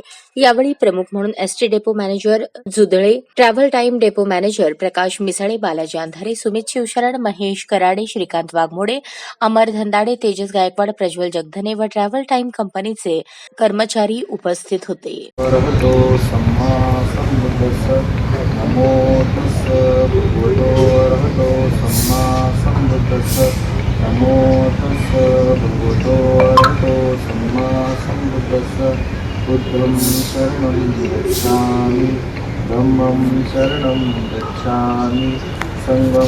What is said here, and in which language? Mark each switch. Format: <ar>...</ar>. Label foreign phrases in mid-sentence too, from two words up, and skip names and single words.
<mr>यावेळी प्रमुख म्हणून एसटी डेपो मॅनेजर जुदळे, ट्रॅव्हल टाइम डेपो मॅनेजर प्रकाश मिसळे, बालाजी अंधारे, सुमित शिवशरण, महेश कराडे, श्रीकांत वाघमोडे, अमर धंदाडे, तेजस गायकवाड, प्रज्वल जगधने व ट्रॅव्हल टाइम कंपनीचे कर्मचारी उपस्थित होते।</mr> <pi>नमो तस्स भगवतो अरहतो सम्मा सम्बुद्धस्स नमो तस्स भगवतो अरहतो सम्मा सम्बुद्धस्स बुद्धं शरणं गच्छामि धम्मं शरणं गच्छामि संघं</pi>